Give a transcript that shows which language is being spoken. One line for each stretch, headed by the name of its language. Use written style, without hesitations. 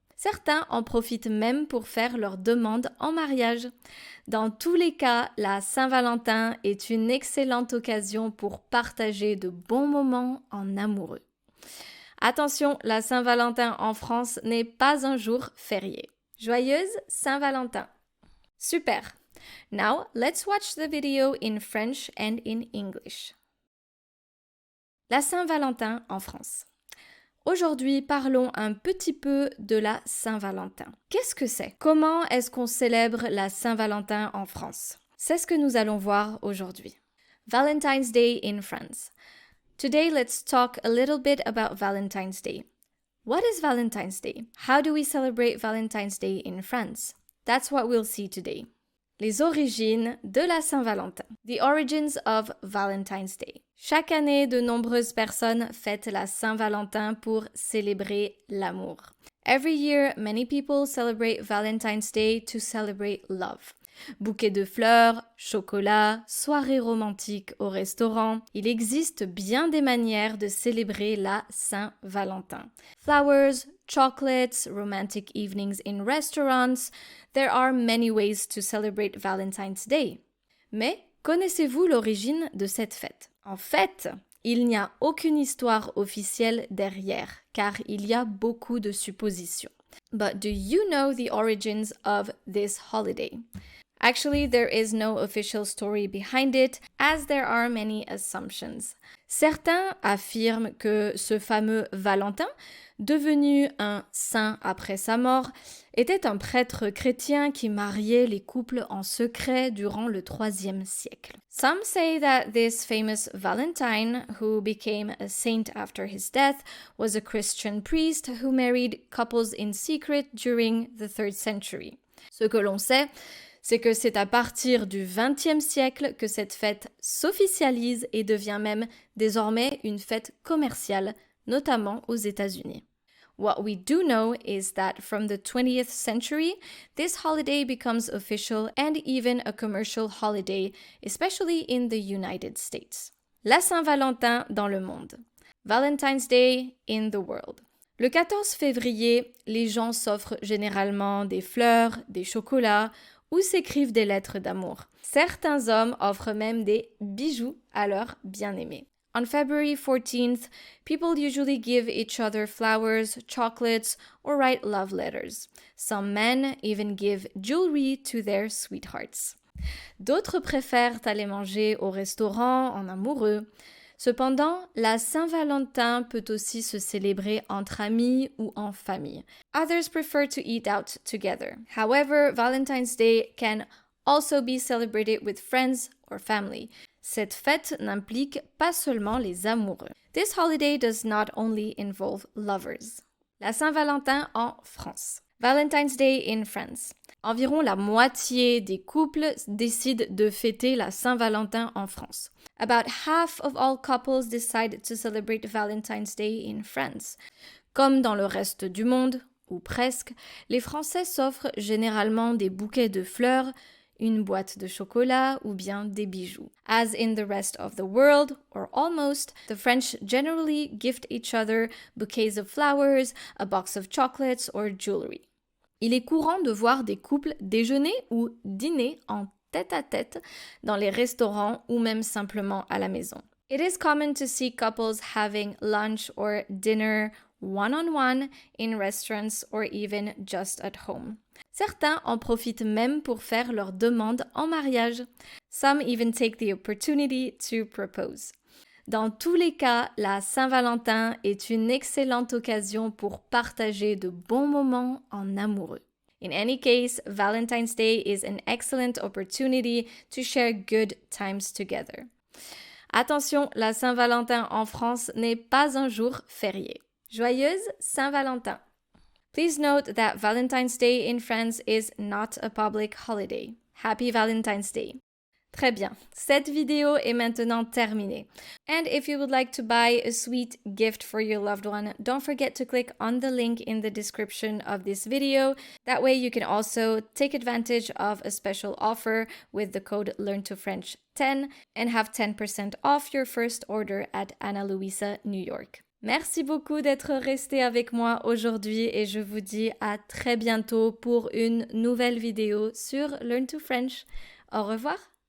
French: Certains en profitent même pour faire leur demande en mariage. Dans tous les cas, la Saint-Valentin est une excellente occasion pour partager de bons moments en amoureux. Attention, la Saint-Valentin en France n'est pas un jour férié. Joyeuse Saint-Valentin! Super!
English: Now, let's watch the video in French and in English.
French: La Saint-Valentin en France. Aujourd'hui, parlons un petit peu de la Saint-Valentin. Qu'est-ce que c'est? Comment est-ce qu'on célèbre la Saint-Valentin en France? C'est ce que nous allons voir aujourd'hui.
English: Valentine's Day in France. Today, let's talk a little bit about Valentine's Day. What is Valentine's Day? How do we celebrate Valentine's Day in France? That's what we'll see today.
French: Les origines de la Saint-Valentin.
English: The origins of Valentine's Day.
French: Chaque année, de nombreuses personnes fêtent la Saint-Valentin pour célébrer l'amour.
English: Every year, many people celebrate Valentine's Day to celebrate love.
French: Bouquet de fleurs, chocolat, soirée romantique au restaurant, il existe bien des manières de célébrer la Saint-Valentin.
English: Flowers, chocolates, romantic evenings in restaurants, there are many ways to celebrate Valentine's Day.
French: Mais connaissez-vous l'origine de cette fête? En fait, il n'y a aucune histoire officielle derrière, car il y a beaucoup de suppositions.
English: But do you know the origins of this holiday? Actually, there is no official story behind it, as there are many assumptions.
French: Certains affirment que ce fameux Valentin, devenu un saint après sa mort, était un prêtre chrétien qui mariait les couples en secret durant le IIIe siècle.
English: Some say that this famous Valentine, who became a saint after his death, was a Christian priest who married couples in secret during the 3rd century.
French: Ce que l'on sait, c'est que c'est à partir du XXe siècle que cette fête s'officialise et devient même désormais une fête commerciale, notamment aux États-Unis.
English: What we do know is that from the 20th century, this holiday becomes official and even a commercial holiday, especially in the United States.
French: La Saint-Valentin dans le monde.
English: Valentine's Day in the world.
French: Le 14 février, les gens s'offrent généralement des fleurs, des chocolats ou s'écrivent des lettres d'amour. Certains hommes offrent même des bijoux à leurs bien-aimés.
English: On February 14th, people usually give each other flowers, chocolates, or write love letters. Some men even give jewelry to their sweethearts.
French: D'autres préfèrent aller manger au restaurant en amoureux. Cependant, la Saint-Valentin peut aussi se célébrer entre amis ou en famille.
English: Others prefer to eat out together. However, Valentine's Day can also be celebrated with friends or family.
French: Cette fête n'implique pas seulement les amoureux.
English: This holiday does not only involve lovers.
French: La Saint-Valentin en France.
English: Valentine's Day in France.
French: Environ la moitié des couples décident de fêter la Saint-Valentin en France.
English: About half of all couples decide to celebrate Valentine's Day in France.
French: Comme dans le reste du monde, ou presque, les Français s'offrent généralement des bouquets de fleurs, une boîte de chocolat ou bien des bijoux.
English: As in the rest of the world, or almost, the French generally gift each other bouquets of flowers, a box of chocolates or jewelry.
French: Il est courant de voir des couples déjeuner ou dîner en tête-à-tête dans les restaurants ou même simplement à la maison.
English: It is common to see couples having lunch or dinner one-on-one in restaurants or even just at home.
French: Certains en profitent même pour faire leur demande en mariage.
English: Some even take the opportunity to propose.
French: Dans tous les cas, la Saint-Valentin est une excellente occasion pour partager de bons moments en amoureux.
English: In any case, Valentine's Day is an excellent opportunity to share good times together.
French: Attention, la Saint-Valentin en France n'est pas un jour férié. Joyeuse Saint-Valentin!
English: Please note that Valentine's Day in France is not a public holiday. Happy Valentine's Day!
French: Très bien, cette vidéo est maintenant terminée.
English: And if you would like to buy a sweet gift for your loved one, don't forget to click on the link in the description of this video. That way you can also take advantage of a special offer with the code LearnToFrench10 and have 10% off your first order at Ana Luisa, New York.
French: Merci beaucoup d'être resté avec moi aujourd'hui et je vous dis à très bientôt pour une nouvelle vidéo sur Learn to French. Au revoir!